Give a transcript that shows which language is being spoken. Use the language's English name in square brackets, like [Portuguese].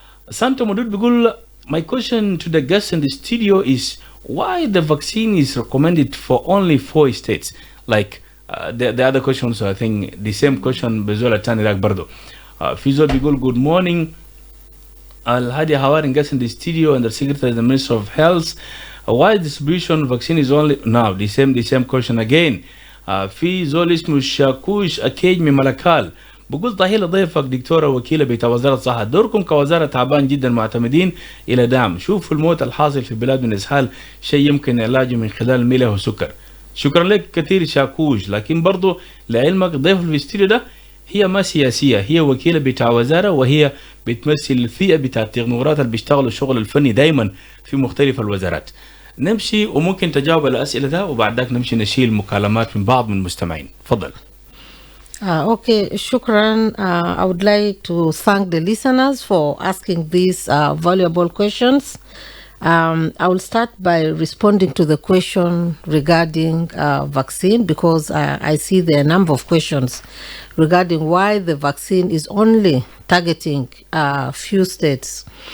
[English] Santo Modud [Arabic] بيقول [English] my question to the guests in the studio is why the vaccine is recommended for only 4 states. Like the other questions, I think the same question [Arabic] بزول الثاني ذاك برضو. في زول بيقول [English] good morning Al-Hadi Hawar and guests in the studio and the Secretary of the Ministry of Health. Why distribution vaccine is only now? The same question again. [Arabic] في زول اسمه شاكوش أكيد من ملكال بقول ضحية ضيفك دكتورة وكيلة بتاع وزارة الصحة، دوركم كوزارة تعبان جدا، معتمدين إلى دعم. شوفوا الموت الحاصل في البلاد من إسهال، شيء يمكن علاجه من خلال الملح والسكر. شكرا لك كثير شاكوش. لكن برضو لعلمك ضيف في الاستوديو ده هي ما سياسية، هي وكيلة بتاع وزارة، وهي بتمثل الفئة بتاع التكنوقراط اللي بيشتغلوا الشغل الفني دايما في مختلف الوزارات. نمشي وممكن تجاوب على الأسئلة ده، وبعد ذاك نمشي نشيل مكالمات من بعض من المستمعين. تفضل. [English] Okay, shukran. I would like to thank the listeners for asking these valuable questions. I will start by responding to the question regarding vaccine, because I see there are a number of questions regarding why the vaccine is only targeting a few states.